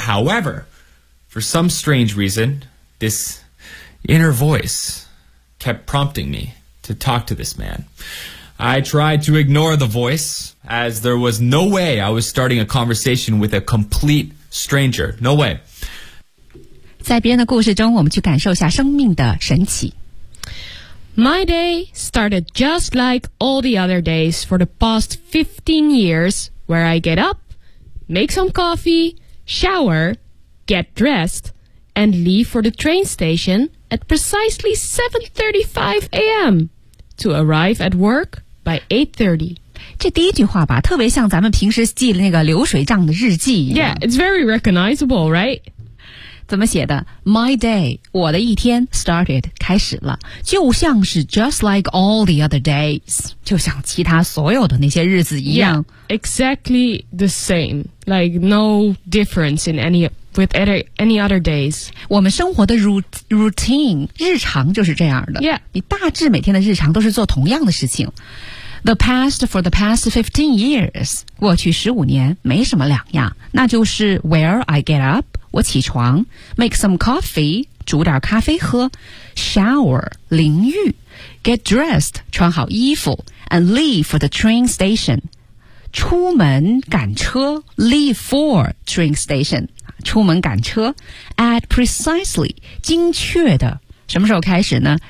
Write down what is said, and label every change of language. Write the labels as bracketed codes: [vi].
[en] However, for some strange reason, this inner voice kept prompting me to talk to this man. I tried to ignore the voice, as there was no way I was starting a conversation with a complete stranger. No way. [zh] 在别人的故事中，我们去感受一下生命的神奇。 [en] My day started just like all the other days for the past 15 years, where I get up, make some coffee, shower, get dressed, and leave for the train station at precisely 7:35 a.m. to arrive at work by 8:30. [zh] 这第一句话吧，特别像咱们平时记那个流水账的日记一样。 [en] Yeah, it's very recognizable, right? [zh] 怎么写的 ？ [en] My day， [zh] 我的一天 [en] started [zh] 开始了，就像是 [en] just like all the other days， [zh] 就像其他所有的那些日子一样。 [en] Yeah, exactly the same, like no difference in any with any other days。 [zh] 我们生活的 routine 日常就是这样的。 [en] Yeah， [zh] 你大致每天的日常都是做同样的事情。 [en] The past for the past 15 years， [zh] 过去15年没什么两样，那就是 [en] where I get up。 [zh] 我起床 ， [en] make some coffee， [zh] 煮点咖啡喝 ， [en] shower， [zh] 淋浴 ， [en] get dressed， [zh] 穿好衣服 ， [en] and leave for the train station， [zh] 出门赶车 ， [en] leave for train station， [zh] 出门赶车 ， [en] at precisely， [zh] 精确的什么时候开始呢？